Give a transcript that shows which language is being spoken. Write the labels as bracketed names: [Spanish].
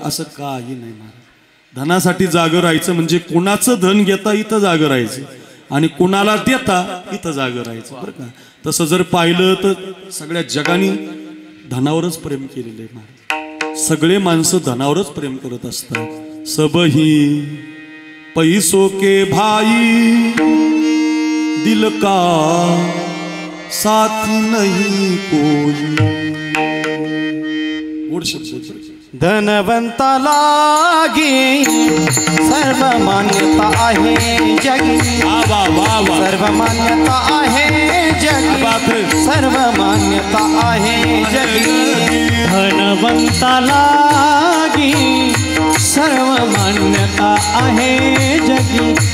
[Marathi] असं काही नाही महाराज. धनासाठी जागं राहायचं म्हणजे कुणाचं धन घेता इथं जागं राहायचं आणि कुणाला देता इथं जागं राहायचं बरं का. तसं जर पाहिलं तर सगळ्या जगाने धनावरच प्रेम केलेलं आहे महाराज. सगळे माणसं धनावरच प्रेम करत असतात. [Hindi] सबही पैसो के भाई दिल का साथी नहीं कोई. [Marathi] गोड शब्द. धनवंता लागी सर्व मान्यता आहे जगी. सर्व मान्यता आहे जगी. सर्व मान्यता आहे जगी. धनवंता लागी सर्व मान्यता आहे जगी.